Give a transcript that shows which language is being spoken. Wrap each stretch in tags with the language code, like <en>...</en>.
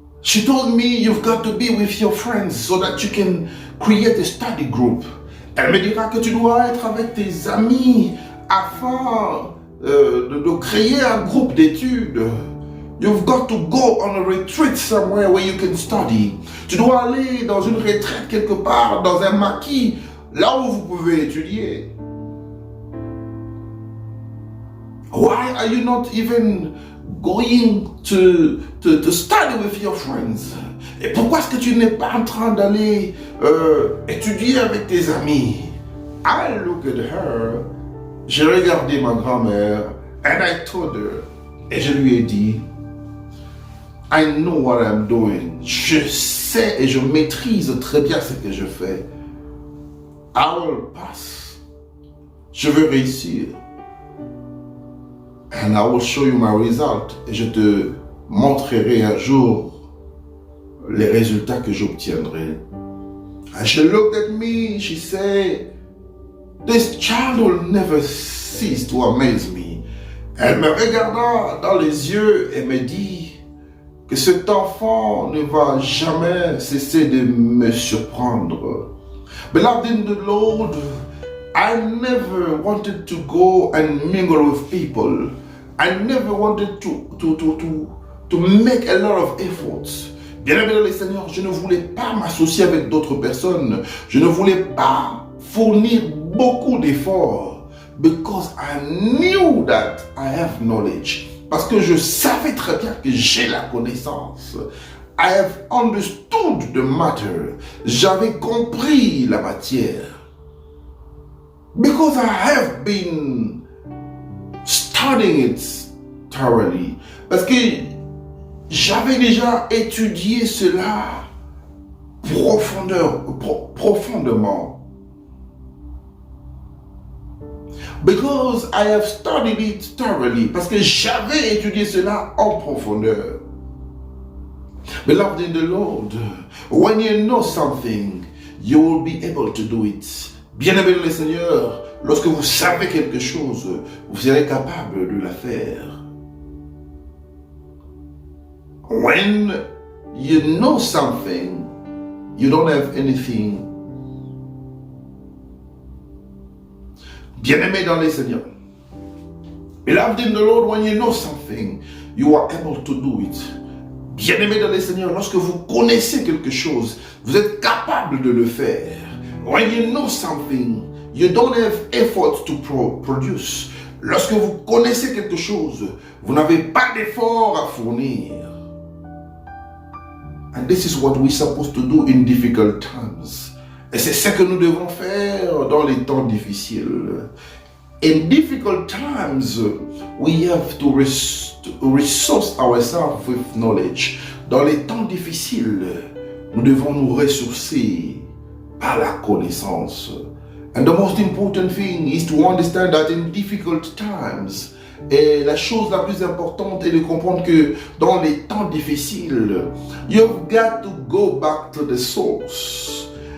<en>She told me, you've got to be with your friends so that you can create a study group.</en> <fr>Elle me dira que tu dois être avec tes amis afin de créer un groupe d'études.</fr> <en>You've got to go on a retreat somewhere where you can study.</en> <fr>Tu dois aller dans une retraite quelque part, dans un maquis, là où vous pouvez étudier.</fr> <en>Why are you not even going to study with your friends?</en> <fr>Et pourquoi est-ce que tu n'es pas en train d'aller étudier avec tes amis?</fr> <en>I look at her,</en> <fr>j'ai regardé ma grand-mère,</fr> <en>and I told her,</en> <fr>et je lui ai dit,</fr> <en>I know what I'm doing.</en> <fr>Je sais et je maîtrise très bien ce que je fais.</fr> <en>I will pass.</en> <fr>Je veux réussir.</fr> <en>And I will show you my result.</en> <fr>Et je te montrerai un jour les résultats que j'obtiendrai.</fr> <en>And she looked at me, she said, this child will never cease to amaze me.</en> <fr>Elle me regarda dans les yeux et me dit que cet enfant ne va jamais cesser de me surprendre.</fr> <en>Beloved in the Lord, I never wanted to go and mingle with people. I never wanted to make a lot of efforts.</en> <fr>Bien-aimé dans le Seigneur, je ne voulais pas m'associer avec d'autres personnes. Je ne voulais pas fournir beaucoup d'efforts.</fr> <en>Because I knew that I have knowledge.</en> <fr>Parce que je savais très bien que j'ai la connaissance.</fr> <en>I have understood the matter.</en> <fr>J'avais compris la matière.</fr> <en>Because I have been studying it thoroughly.</en> <fr>Parce que j'avais déjà étudié cela profondément.</fr> <en>Because I have studied it thoroughly.</en> <fr>Parce que j'avais étudié cela en profondeur.</fr> <en>Beloved in the Lord, when you know something, you will be able to do it.</en> <fr>Bien-aimé dans le Seigneur, lorsque vous savez quelque chose, vous serez capable de la faire.</fr> <en>When you know something, you don't have anything.</en> <fr>Bien-aimé dans le Seigneur.</fr> <en>Beloved in the Lord, when you know something, you are able to do it.</en> <fr>Bien-aimé dans le Seigneur, lorsque vous connaissez quelque chose, vous êtes capable de le faire.</fr> <en>When you know something, you don't have effort to produce.</en> <fr>Lorsque vous connaissez quelque chose, vous n'avez pas d'effort à fournir.</fr> <en>And this is what we're supposed to do in difficult times.</en> <fr>Et c'est ce que nous devons faire dans les temps difficiles.</fr> <en>In difficult times, we have to resource ourselves with knowledge.</en> <fr>Dans les temps difficiles, nous devons nous ressourcer par la connaissance.</fr> <en>And the most important thing is to understand that in difficult times,</en> <fr>et la chose la plus importante est de comprendre que dans les temps difficiles,</fr> <en>you've got to go back to the source.</en>